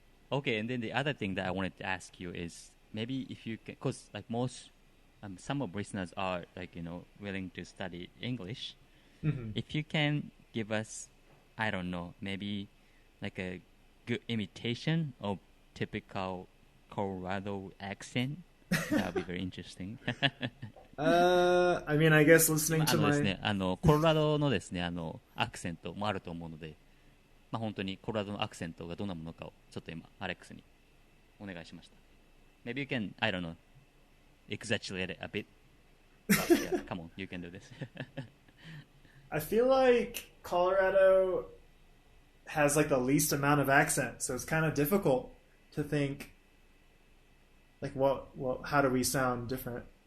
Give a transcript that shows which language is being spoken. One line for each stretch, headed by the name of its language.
English: Okay, and then the other thing that I wanted to ask you is maybe if you can, because like most some of listeners are like willing to study English. Mm-hmm. If you can give us, I don't know, maybe like a good imitation of typical Colorado accent, that would be very interesting. I mean, I guess listening to
Japanese: です
English: my
Japanese: ね、コロラドのですね、アクセントもあると思うので、本当にコロラドのアクセントがどんなものかをちょっと今アレックスにお願いしました。
English: Maybe you can, I don't know, exaggerate it a bit. But yeah, come on, you can do this. I feel like Colorado has like the least amount of accent, so it's kind of difficult to think like how do we sound different?